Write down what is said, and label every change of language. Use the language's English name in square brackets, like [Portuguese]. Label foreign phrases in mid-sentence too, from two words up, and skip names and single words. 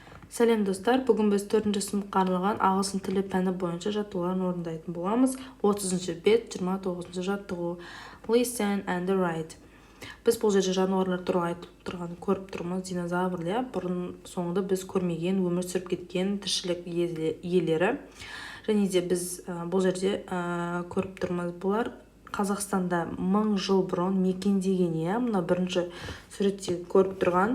[Kazakh] Сәлем достар, бүгін біз 4-ші сыныпқа арналған ағылшын тілі пәні бойынша жаттығуларын орындайтын боламыз. 30-ші бет, 29-ші жаттығу. [English] Listen and write. [Kazakh] Біз бұл жерде жануарлар туралы айтылып тұрғанын көріп тұрмыз. Динозавр, бұрын соңды біз көрмеген, өмір сүріп кеткен тіршілік иелері. Және де біз бұл жерде көріп тұрмыз. Бұлар Қазақстанда 1000 жыл бұрын мекендеген, мына бірінші суретте көріп тұрған.